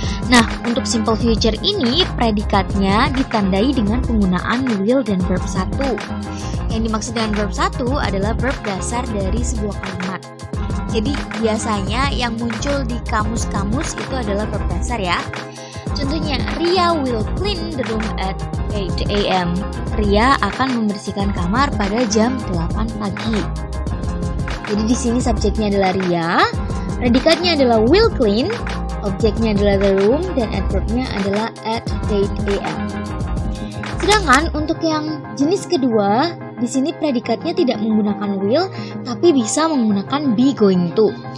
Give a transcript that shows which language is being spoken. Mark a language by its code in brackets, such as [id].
[id] Nah, untuk simple future ini, predikatnya ditandai dengan penggunaan will dan verb 1. Yang dimaksud dengan verb 1 adalah verb dasar dari sebuah kalimat. Jadi, biasanya yang muncul di kamus-kamus itu adalah verb dasar ya. [en] Contohnya, Ria will clean the room at 8 a.m. [id] Ria akan membersihkan kamar pada jam 8 pagi. Jadi di sini subjeknya adalah Ria, predikatnya adalah will clean, objeknya adalah the room, dan adverbnya adalah at 8 a.m. Sedangkan untuk yang jenis kedua, di sini predikatnya tidak menggunakan will, tapi bisa menggunakan be going to.